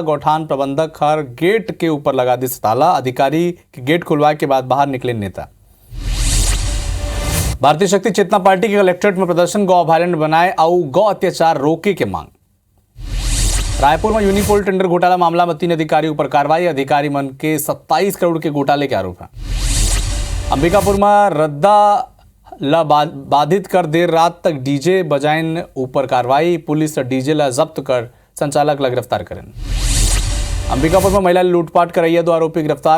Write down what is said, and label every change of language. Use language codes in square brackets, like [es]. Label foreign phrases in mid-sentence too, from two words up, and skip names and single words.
[hne] गोठान प्रबंधक हर गेट के ऊपर लगा दी ताला। अधिकारी के गेट खुलवाए के बाद बाहर निकले नेता। भारतीय शक्ति चेतना पार्टी के कलेक्ट्रेट में प्रदर्शन, गौ अभयारण्य बनाए और गौ अत्याचार रोके के मांग। रायपुर में यूनिपोल टेंडर घोटाला मामला में 3 अधिकारियों पर कार्रवाई। अधिकारी मन के 27 करोड़ के घोटाले के आरोप है। अंबिकापुर में रद्दा ला बाधित कर देर रात तक डीजे बजाइन ऊपर कार्रवाई। पुलिस डीजे ला जब्त कर संचालक ला गिरफ्तार करें। अंबिकापुर में महिला लूटपाट करैया 2 आरोपी गिरफ्तार।